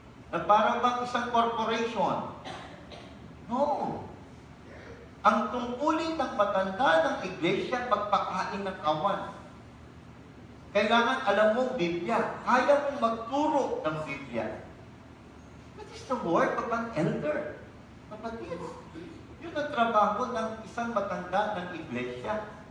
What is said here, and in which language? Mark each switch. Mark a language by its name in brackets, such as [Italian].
[Filipino] Na para bang isang corporation. No. Ang tungkulin ng matanda ng iglesia, magpakain ng kawan. Kailangan alam mong Biblia. Kaya mong magturo ng Biblia. [English] What is the work of an elder? [Filipino] Kapatid, yun ang trabaho ng isang matanda ng iglesia.